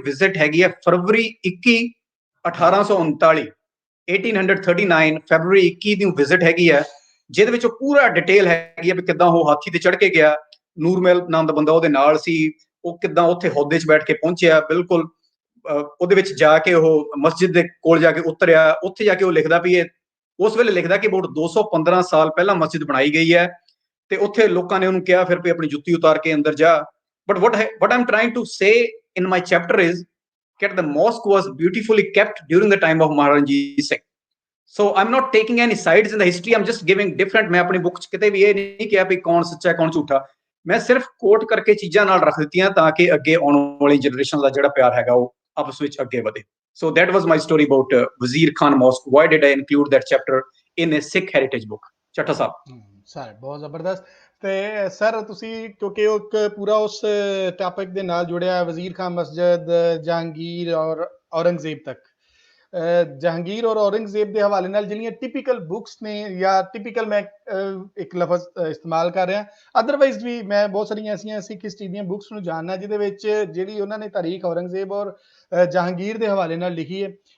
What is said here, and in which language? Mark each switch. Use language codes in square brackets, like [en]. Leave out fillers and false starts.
[pa] Visit ਹੈਗੀ ਹੈ ਫਰਵਰੀ 21 1839, 1839 February 21 ਦੀ visit ਹੈਗੀ ਹੈ, ਜਿਹਦੇ ਵਿੱਚ ਪੂਰਾ ਡਿਟੇਲ ਹੈਗੀ ਹੈ ਵੀ ਕਿੱਦਾਂ ਉਹ ਹਾਥੀ ਤੇ ਚੜ੍ਹ ਕੇ ਗਿਆ, ਨੂਰਮਹਿਲ ਨਾਮ ਦਾ ਬੰਦਾ ਉਹਦੇ ਨਾਲ ਸੀ, ਉਹ ਕਿੱਦਾਂ ਉੱਥੇ ਅਹੁਦੇ 'ਚ ਬੈਠ ਕੇ ਪਹੁੰਚਿਆ। ਬਿਲਕੁਲ ਉਹਦੇ ਵਿੱਚ ਜਾ ਕੇ ਉਹ ਮਸਜਿਦ ਦੇ ਕੋਲ ਜਾ ਕੇ ਉਤਰਿਆ, ਉੱਥੇ ਜਾ ਕੇ ਉਹ ਲਿਖਦਾ ਵੀ ਇਹ ਉਸ ਵੇਲੇ ਲਿਖਦਾ ਕਿ about 215 ਸਾਲ ਪਹਿਲਾਂ ਮਸਜਿਦ ਬਣਾਈ ਗਈ ਹੈ, ਤੇ ਉੱਥੇ ਲੋਕਾਂ ਨੇ ਉਹਨੂੰ ਕਿਹਾ ਫਿਰ ਵੀ ਆਪਣੀ ਜੁੱਤੀ ਉਤਾਰ ਕੇ ਅੰਦਰ ਜਾ। [en] But what I'm trying to say in my chapter is that the mosque was beautifully kept during the time of Maharaja Ranjit Singh. So I'm not taking any sides in the history, I'm just giving different, [hi] मैं अपनी book [pa] 'ਚ ਕਿਤੇ ਵੀ ਇਹ ਨਹੀਂ ਕਿਹਾ ਵੀ ਕੌਣ ਸੱਚਾ ਕੌਣ ਝੂਠਾ, ਮੈਂ ਸਿਰਫ ਕੋਟ ਕਰਕੇ ਚੀਜ਼ਾਂ ਨਾਲ ਰੱਖ ਦਿੱਤੀਆਂ ਤਾਂ ਕਿ ਅੱਗੇ ਆਉਣ ਵਾਲੀ ਜਨਰੇਸ਼ਨ ਦਾ ਜਿਹੜਾ ਪਿਆਰ ਹੈਗਾ ਉਹ ਆਪਸ ਵਿੱਚ ਅੱਗੇ ਵਧੇ। [en] So that was my story about Wazir Khan Mosque. Why did I include that chapter in a Sikh heritage book? [pa] Chattha Sahib. Sir ਬਹੁਤ ਜ਼ਬਰਦਸਤ। ਤੇ ਸਰ ਤੁਸੀਂ ਕਿਉਂਕਿ ਉਹ ਇੱਕ ਪੂਰਾ ਉਸ ਟਾਪਿਕ ਦੇ ਨਾਲ ਜੁੜਿਆ ਵਜ਼ੀਰ ਖਾਨ ਮਸਜਿਦ, ਜਹਾਂਗੀਰ ਔਰ ਔਰੰਗਜ਼ੇਬ ਤੱਕ। ਜਹਾਂਗੀਰ ਔਰ ਔਰੰਗਜ਼ੇਬ ਦੇ ਹਵਾਲੇ ਨਾਲ ਜਿਹੜੀਆਂ ਟਿਪੀਕਲ ਬੁੱਕਸ ਨੇ, ਜਾਂ ਟਿਪੀਕਲ ਮੈਂ ਇੱਕ ਲਫ਼ਜ਼ ਇਸਤੇਮਾਲ ਕਰ ਰਿਹਾ, ਅਦਰਵਾਈਜ਼ ਵੀ ਮੈਂ ਬਹੁਤ ਸਾਰੀਆਂ ਐਸੀਆਂ ਸਿੱਖ ਹਿਸਟਰੀ ਦੀਆਂ ਬੁੱਕਸ ਨੂੰ ਜਾਣਨਾ ਜਿਹਦੇ ਵਿੱਚ ਜਿਹੜੀ ਉਹਨਾਂ ਨੇ ਤਾਰੀਖ ਔਰੰਗਜ਼ੇਬ ਔਰ ਜਹਾਂਗੀਰ ਦੇ ਹਵਾਲੇ ਨਾਲ ਲਿਖੀ ਹੈ।